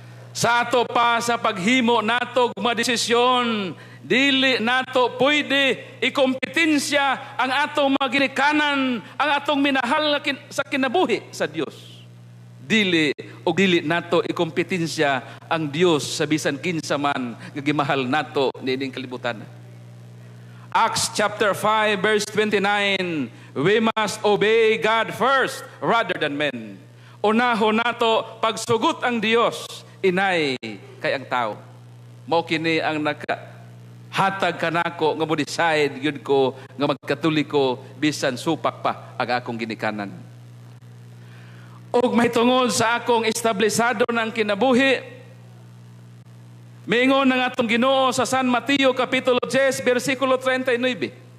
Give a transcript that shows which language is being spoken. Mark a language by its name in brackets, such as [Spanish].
[Cebuano] Sa ato pa sa paghimo nato nga desisyon, dili nato pwede ikompetensya ang atong mga ginikanan, ang atong minahal sa kinabuhi sa Dios. Dili nato ikompetensya ang Dios sa bisan kinsa man nga gimahal nato niining kalibutan. [English] Acts chapter 5 verse 29, we must obey God first rather than men. [Cebuano] Unahon nato pagsugot ang Dios, inay kay ang tao. Mao kini ang hatag kanako nga mo decide gyud ko nga magkatoliko bisan supak pa ang akong ginikanan. Og mahitungod sa akong establisado ng kinabuhi, miingon ng atong Ginoo sa San Mateo kapitulo 10 bersikulo 39.